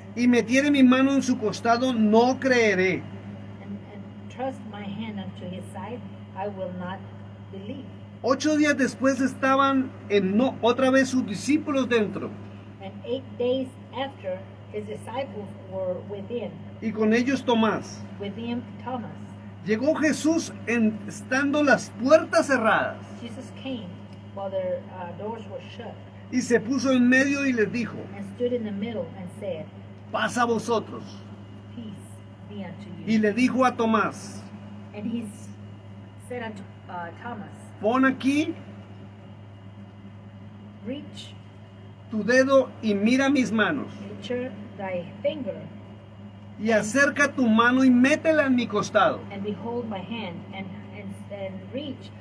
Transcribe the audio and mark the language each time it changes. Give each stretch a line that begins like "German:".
Spanish: y metiere mi mano en su costado, no creeré.
English: and trust my hand unto his side, I will not believe.
Spanish: 8 días después estaban otra vez sus discípulos dentro,
English: And 8 days after, his disciples were within,
Spanish: y con ellos Tomás.
English: with him Thomas.
Spanish: Llegó Jesús estando las puertas cerradas,
English: Jesus came while their doors were shut,
Spanish: y se puso en medio y les dijo,
English: and stood in the middle and said,
Spanish: paz a vosotros.
English: peace be unto
Spanish: Y
English: you.
Spanish: le dijo a Tomás,
English: And he said unto Thomas,
Spanish: pon aquí
English: reach,
Spanish: tu dedo y mira mis manos,
English: insert thy finger,
Spanish: y acerca tu mano y métela en mi costado,
English: and behold my hand, and reach,